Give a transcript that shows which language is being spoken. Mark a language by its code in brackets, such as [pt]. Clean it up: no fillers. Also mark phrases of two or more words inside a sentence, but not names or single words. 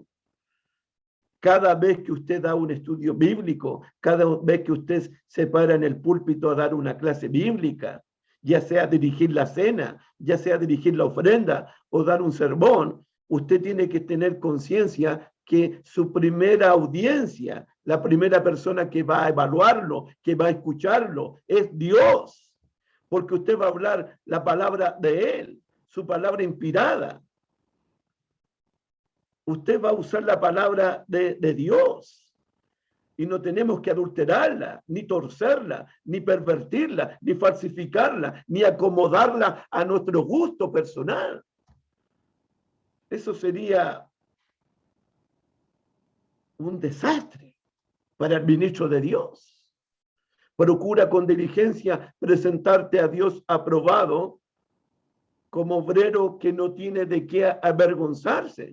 [es] Cada vez que usted da un estudio bíblico, cada vez que usted se para en el púlpito a dar una clase bíblica, ya sea dirigir la cena, ya sea dirigir la ofrenda o dar un sermón, usted tiene que tener conciencia que su primera audiencia, la primera persona que va a evaluarlo, que va a escucharlo, es Dios, porque usted va a hablar la palabra de Él, su palabra inspirada. Usted va a usar la palabra de Dios y no tenemos que adulterarla, ni torcerla, ni pervertirla, ni falsificarla, ni acomodarla a nuestro gusto personal. Eso sería un desastre para el ministro de Dios. Procura con diligencia presentarte a Dios aprobado como obrero que no tiene de qué avergonzarse.